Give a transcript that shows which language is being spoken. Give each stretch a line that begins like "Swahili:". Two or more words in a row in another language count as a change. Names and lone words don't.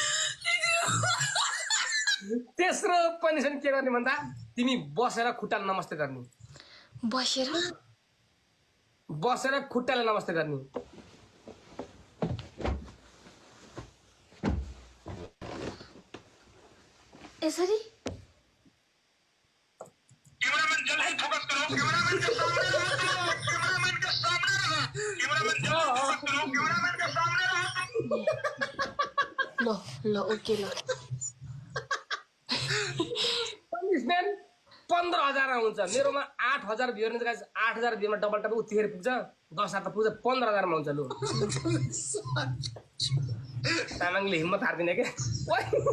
Nepali: तेस्रो पनिसमेन्ट के गर्ने भन्दा तिमी बसेर खुट्टाले नमस्ते गर्ने बसेर खुट्टाले नमस्ते गर्ने यसरी
Hindi: कैमरामैन जल्दी फोकस करो कैमरामैन के सामने रहो कैमरामैन के सामने रहो कैमरामैन जल्दी फोकस करो कैमरामैन के सामने रहो
Nepali: ल ल ओके ल पनिसमेन्ट 15,000 हुन्छ मेरोमा 8,000 भ्यू हुन्छ गाइस 8,000 भ्यूमा
English: double top
Nepali: उतिखेर पुग्छ 10,000 त पुग्छ 15,000 मा हुन्छ लु तामाङले हिम्मत हार्दिने के ओइ